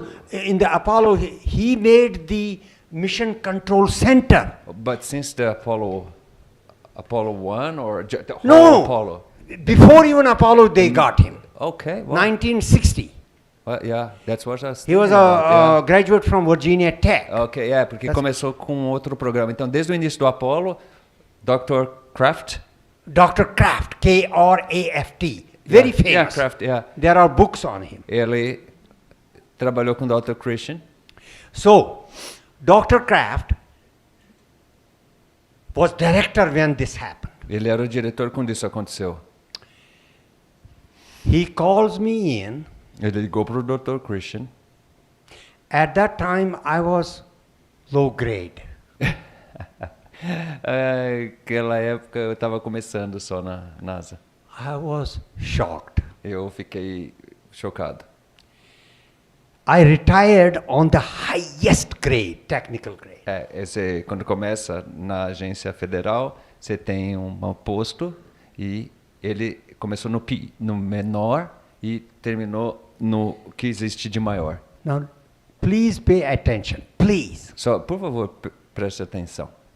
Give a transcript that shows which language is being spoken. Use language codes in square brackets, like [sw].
[en] In the Apollo, he made the mission control center. But since the Apollo 1 or the whole No, Apollo? before even Apollo, they got him. Okay, well, 1960. Yeah, that's what I was He was thinking about, a graduate from Virginia Tech. yeah. [pt] Ok, porque começou com outro programa. Então, desde o início do Apollo, Dr. Kraft. [en] Dr. Kraft, K-R-A-F-T. Very famous. Yeah, Kraft, yeah. There are books on him. [pt] Ele trabalhou com Dr. Krishen. [en] So, Dr. Kraft was director when this happened. [pt] Ele era o diretor quando isso aconteceu. [en] He calls me in. [pt] Ele ligou para o Dr. Krishen. [en] At that time, I was low grade. [pt] Naquela época eu estava começando só na NASA. [en] I was shocked. [pt] Eu fiquei chocado. [en] I retired on the highest grade, technical grade. [pt] Quando começa na agência federal, você tem um posto e ele começou no menor e terminou no que existe de maior. [en] Now, please pay attention, please. [pt] Só, por favor, preste atenção.